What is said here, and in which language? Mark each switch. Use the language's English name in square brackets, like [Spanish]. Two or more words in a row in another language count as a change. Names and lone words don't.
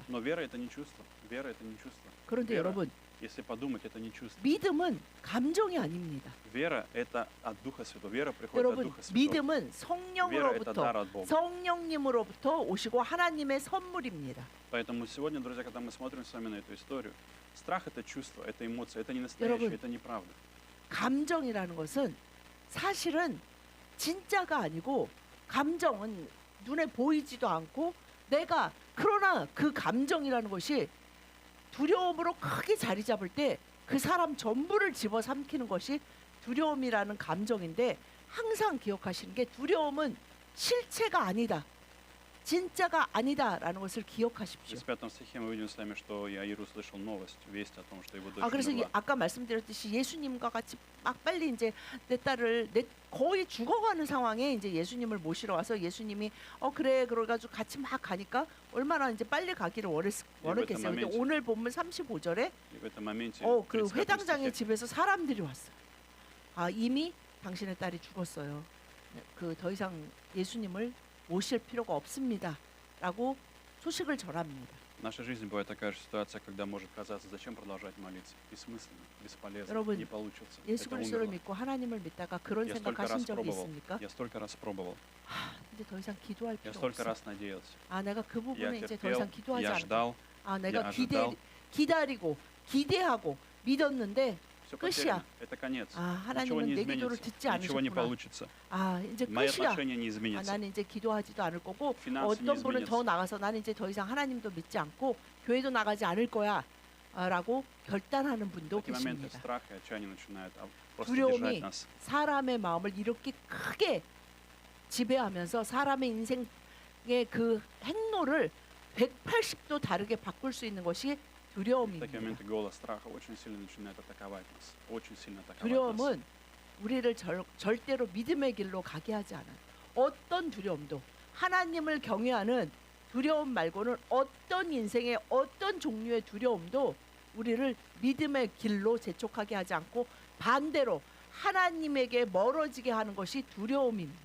[Russian] Но вера — это не чувство. Вера — это не чувство. [Korean] 그런데 [Russian] Вера, [Korean] 여러분, [Russian] если подумать, это не чувство. [Korean] 믿음은 감정이 아닙니다. [Russian] Вера — это от Духа Святого. Вера приходит от [Korean] 여러분, [Russian] Духа Святого. [Korean] 믿음은 [Russian] Вера — это [Korean] 성령으로부터 [Russian] дар от Бога. [Korean] 성령님으로부터 오시고 하나님의 선물입니다. [Russian] Поэтому сегодня, друзья, когда мы смотрим с вами на эту историю, страх — это чувство, это эмоция, это не [Korean] 여러분, [Russian] настоящее, это неправда. [Korean] 감정이라는 것은 사실은 진짜가 아니고 감정은 눈에 보이지도 않고 내가 그러나 그 감정이라는 것이 두려움으로 크게 자리 잡을 때 그 사람 전부를 집어삼키는 것이 두려움이라는 감정인데 항상 기억하시는 게 두려움은 실체가 아니다. 진짜가 아니다라는 것을 기억하십시오. [Russian] 35 стихе мы видим с вами, что Иаир услышал новость, весть о том, что его дочь [Korean] 그래서 [Russian] умерла. [Korean] 아까 말씀드렸듯이 예수님과 같이 막 빨리 이제 내 딸을 거의 죽어가는 상황에 이제 예수님을 모시러 와서 예수님이 그래 그래가지고 같이 막 가니까 얼마나 이제 빨리 가기를 원했겠어요. 근데 모멘те. 오늘 보면 35절에 [Russian] И в этом моменте, [Korean] 그 35 회당장의 [Russian] стихе, [Korean] 집에서 사람들이 왔어요. 이미 당신의 딸이 죽었어요. 그 더 이상 예수님을 모실 필요가 없습니다라고 소식을 전합니다. [Russian] в нашей жизни бывает такая же ситуация, когда может казаться, зачем продолжать молиться? Бессмысленно, бесполезно, [Korean] 여러분, [Russian] не получится. [Korean] 예수 [Russian] Это [Korean] 그리스도를 [Russian] умерло. [Korean] 믿고 하나님을 믿다가 그런 [Russian] Я столько [Korean] 생각하신 [Russian] раз [Korean] 적이 [Russian] пробовал, [Korean] 있습니까? [Russian] я столько раз пробовал, [Korean] 이제 더 이상 기도할 [Russian] я [Korean] 필요 [Russian] столько [Korean] 없어. [Russian] раз надеялся. [Korean] 내가 그 [Russian] Я [Korean] 부분에 이제 더 [Russian] терпел, [Korean] 이상 기도하지 [Russian] я [Korean] 않는다. [Russian] ждал, [Korean] 내가 [Russian] я ожидал. [Korean] 기다리고 기대하고 믿었는데 [Russian] Все [Korean] 끝이야. [Russian] потеряно. Это конец. Ничего [Korean] 하나님은 [Russian] не [Korean] 내 기도를 [Russian] изменится, [Korean] 듣지 [Russian] ничего не [Korean] 않으셨구나. [Russian] получится. [Korean] 이제 [Russian] Мои [Korean] 끝이야. [Russian] отношения не изменятся. [Korean] 나는 이제 기도하지도 않을 거고 [Russian] Финансы не [Korean] 어떤 분은 [Russian] изменятся. [Korean] 더 나가서 나는 이제 더 이상 하나님도 믿지 않고 교회도 나가지 않을 거야 라고 결단하는 분도 [Russian] В такие моменты [Korean] 계십니다. [Russian] страх и отчаяние начинают просто [Korean] 두려움이 [Russian] держать нас. [Korean] 사람의 마음을 이렇게 크게 지배하면서 사람의 인생의 그 행로를 180도 다르게 바꿀 수 있는 것이 [Russian] В такие [Korean] 두려움입니다. [Russian] моменты голос страха очень сильно начинает атаковать нас. Очень сильно атаковать нас. [Korean] 두려움은 우리를 절대로 믿음의 길로 가게 하지 않아요. 어떤 두려움도 하나님을 경외하는 두려움 말고는 어떤 인생의 어떤 종류의 두려움도 우리를 믿음의 길로 재촉하게 하지 않고 반대로 하나님에게 멀어지게 하는 것이 두려움입니다.